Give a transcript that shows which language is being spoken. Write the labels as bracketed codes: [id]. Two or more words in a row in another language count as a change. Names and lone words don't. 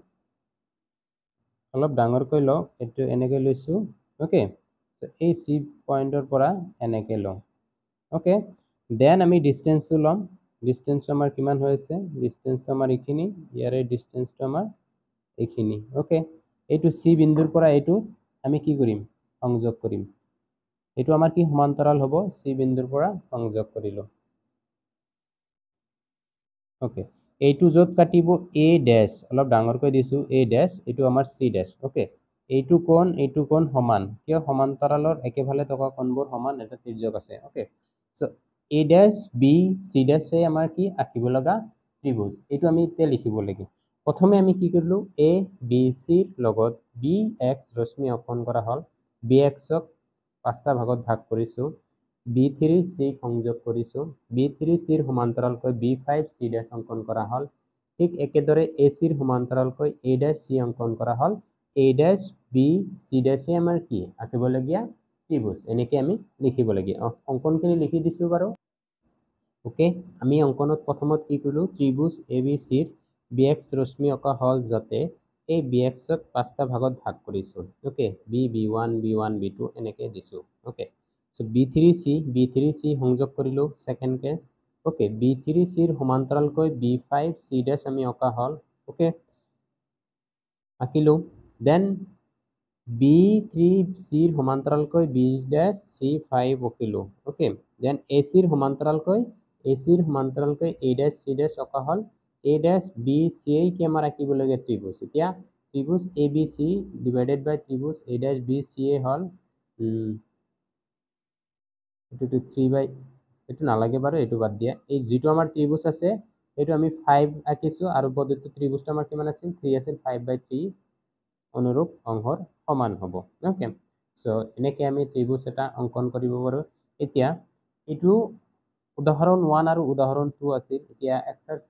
[as] অলপ ডাঙৰকৈ লওঁ এইটো এনেকৈ লৈছো [en] okay so [as] এই সি পইণ্টৰ পৰা এনেকৈ লওঁ [en] okay then [as] আমি ডিসটেন্সটো লম ডিসটেন্সটো আমাৰ কিমান হৈ আছে ডিসটেন্সটো আমাৰ এইখিনি ইয়াৰে ডিসটেন্সটো আমাৰ এইখিনি ওকে এইটো সি বিন্দুৰ পৰা এইটো আমি কি কৰিম সংযোগ কৰিম এইটো আমাৰ কি সমান্তৰাল হ'ব সি বিন্দুৰ পৰা সংযোগ কৰিলো ওকে এইটো য'ত কাটিব a ড্যাশ অলপ ডাঙৰকৈ দিছো a ড্যাশ এইটো আমাৰ c ড্যাশ ওকে এইটো কোণ সমান কিয় সমান্তৰালৰ একেফালে থকা কোণবোৰ সমান এটা তিৰ্যক আছে [en] okay so [as] a ড্যাশ b c ড্যাশ এই আমাৰ কি আঁকিব লগা ত্ৰিভুজ এইটো আমি এতিয়া লিখিব লাগিব প্ৰথমে আমি কি কৰিলো a b c লগত bx ৰশ্মি অঙ্কন কৰা হল bx ক পাঁচটা ভাগত ভাগ কৰিছো b3c সংযোগ কৰিছো b3c ৰ সমান্তৰালকৈ b5 c ড্যাশ অঙ্কন কৰা হল ঠিক একেদৰে ac ৰ সমান্তৰালকৈ a ড্যাশ c অঙ্কন কৰা হল a ড্যাশ b c ড্যাশ আমাৰ কি আঁকিবলগীয়া ত্ৰিভুজ এনেকৈ আমি লিখিবলগীয়া অঙ্কনখিনি লিখি দিছো বাৰু ওকে আমি অঙ্কনত প্ৰথমত কি কৰিলো ত্ৰিভুজ abc ৰ bx ৰশ্মি অঁকা হল যাতে এই bx ক পাঁচটা ভাগত ভাগ কৰিছো ওকে b1 b1 b2 এনেকৈ দিছো [en] okay so [as] b3c সংযোগ কৰিলো সেকেন্ড কে ওকে b3c ৰ সমান্তৰালকৈ b5 c ড্যাশ আমি অঁকা হল ওকে আঁকিলো দেন b3c ৰ সমান্তৰালকৈ b ড্যাশ c5 অঁকিলো [en] okay then [as] ac ৰ সমান্তৰালকৈ a ড্যাশ c ড্যাশ অঁকা হল a ড্যাশ b c কি আমাৰ আঁকিবলগীয়া ত্ৰিভুজ এতিয়া ত্ৰিভুজ abc [en] divided by [as] ত্ৰিভুজ a ড্যাশ b c হল এটো 3 বাই এটো নালাগে বাৰু এটো বাদ দিয়া এই যেটো আমাৰ ত্ৰিভুজ আছে এটো আমি 5 আঁকিছো আৰু বৰ্ধিত ত্ৰিভুজটো আমাৰ কিমান আছিল 3 আছিল 5/3 অনুৰূপ অংশৰ সমান হ'ব [en] okay so [as] এনেকৈ আমি ত্ৰিভুজ এটা অঙ্কন কৰিব পাৰো এতিয়া এটো উদাহৰণ 1 আৰু উদাহৰণ 2 আছিল এতিয়া এক্সাৰসাইজ